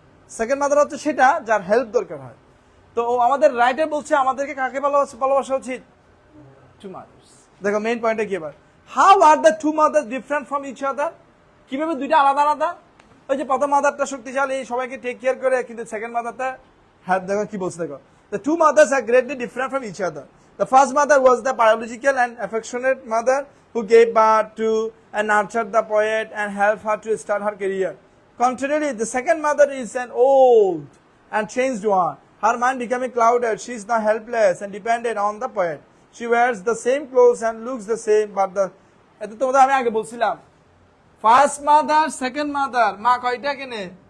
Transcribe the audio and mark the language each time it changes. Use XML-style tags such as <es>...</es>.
<bn>Second mother হচ্ছে সেটা যার হেল্প দরকার হয়। তো আমাদের রাইটে বলছে আমাদেরকে কাকে ভালোবাসা উচিত? Two mother's. দেখো মেইন পয়েন্টটা কি এবার,</bn> <en>How are the two mothers different from each other?</en> <bn>কিভাবে দুইটা আলাদা আলাদা? ওই যে প্রথম মাদারটা শক্তিশালী, সবাইকে টেক কেয়ার করে, কিন্তু সেকেন্ড মাদারটা, হ্যাঁ দেখো কি বলছে, দেখো</bn> <en>the two mothers are greatly different from each other. The first mother was the biological and affectionate mother who gave birth to and nurtured the poet and helped her to start her career. Contrarily, the second mother is an old and changed one. Her mind becoming clouded, she is now helpless and dependent on the poet. She wears the same clothes and looks the same, but the,</en> <bn>এটা তোমাদের আমি আগে বলছিলাম, first mother, second mother, মা কয়টা কেনে?</bn>